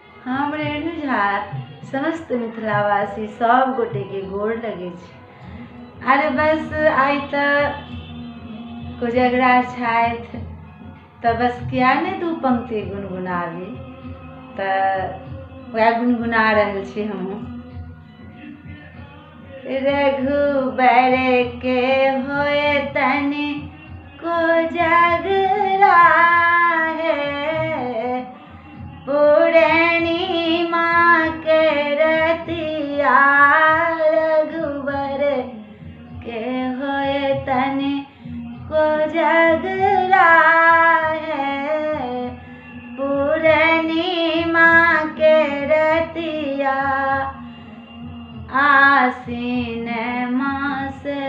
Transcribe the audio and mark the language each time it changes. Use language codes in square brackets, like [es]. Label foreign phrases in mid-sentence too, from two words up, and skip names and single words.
[mai] हम रेणु झा समस्त मिथिलावासी सब गोटे के गोर लगे छी। अरे बस आइ तऽ कोजगरा छथि तऽ बस किया ने दू पंक्ति गुनगुनाबी, तऽ वएह गुनगुना रहल छी हमहूँ। रघुबर के होए तनि कोजगरा है, पूर्णिमा के रतिया रघुबर के होए तनि कोजगरा है, पूर्णिमा के रतिया आसीन मास